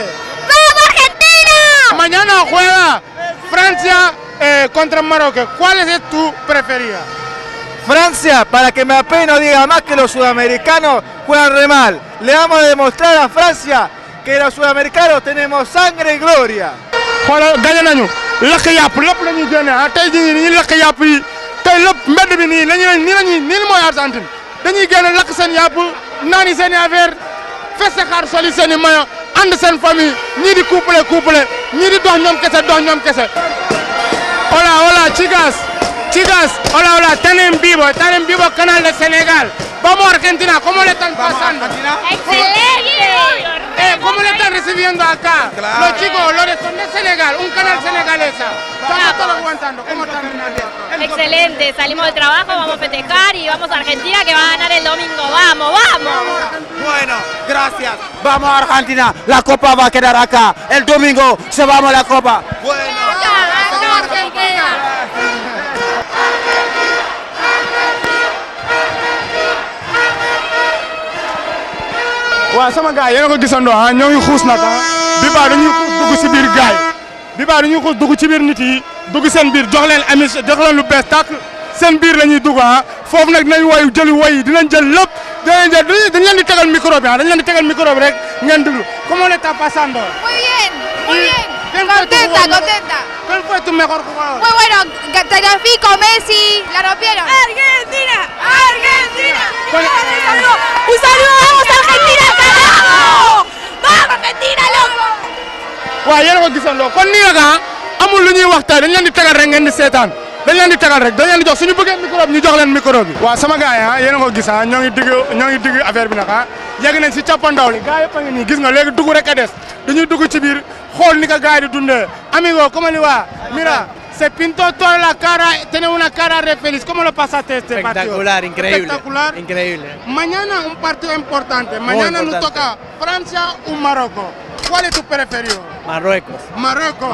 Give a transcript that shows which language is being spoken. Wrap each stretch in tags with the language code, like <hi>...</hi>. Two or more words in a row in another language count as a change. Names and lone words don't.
<es>¡Vamos Argentina! Mañana juega Francia contra Marruecos. ¿Cuál es tu preferida? Francia, para que Mbappé no diga más que los sudamericanos juegan re mal. Le vamos a demostrar a Francia que los sudamericanos tenemos sangre y gloria.</es> <wo>xoolal gañe nañu lakk yàpp lépp la ñuy génne tey jii nii lakk yàpp yi tey lépp mbedd bi nii nii mooy Argentine dañuy génne lakk seen yàpp naani seen i affaire feste xaar soli seen i mayo ànd seen famille ñii di couple ñii di dox ñoom kese.</wo> <es>Hola chicas, hola, están en vivo canal de Senegal. Vamos Argentina, ¿cómo le están pasando? ¡Excelente! ¿Cómo le están recibiendo acá? Claro. Los chicos, son de Senegal, un canal senegalesa. Estamos todos aguantando. ¿Cómo están? Excelente, salimos del trabajo, vamos a festejar y vamos a Argentina que va a ganar el domingo. ¡Vamos! Bueno, gracias. Vamos a Argentina, la copa va a quedar acá. El domingo se vamos a la copa. Bueno.</es> <wo>waaw sama gars yéen a ko gisandoo ñoo ngi xuus nag bi baa dañuy xuus dugg ci biir gaay bi baa dañuy xuus dugg ci biir nit yi dugg seen biir jox leen lu bees tàkk seen biir la ñuy dugg foofu nag dinañ woy jëli woy yi dinañ jël lépp dañ leen di tegal micro bi dañ leen di tegal micro bi rek ngeen déglu</wo> <es>¿cómo le está pasando? Muy bien, muy bien. Contenta, contenta. ¿Cuál fue tu mejor jugador? Muy bueno, Tagliafico, Messi, la rompieron. Argentina, Argentina. Un saludo, vamos Argentina, carajo. Vamos Argentina, loco.</es> <wo>waaw yéen a ko gisandoo kon nii la amul lu ñuy waxtaan dañ leen di tegal rek ngeen di seetaan dañ leen di tegal rek dañ leen di jox suñu bëggee micro bi ñu jox leen micro bi. waaw sama gars yi yéen a ko gis ñoo ngi digg affaire bi nag yegg nañ si cappandaw li gars yëpp a ngi nii gis nga léegi dugg rek a des dañuy dugg ci biir xool ni ko gars yi di dundee</wo> <es>amigo come li va mira se pintó toda la cara tiene una cara re feliz ¿cómo lo pasaste este partido? Espectacular, increíble. Espectacular. Increíble. Mañana un partido importante. Mañana nos toca Francia o Marruecos. ¿Cuál es tu preferido? Marruecos. Marruecos.</es>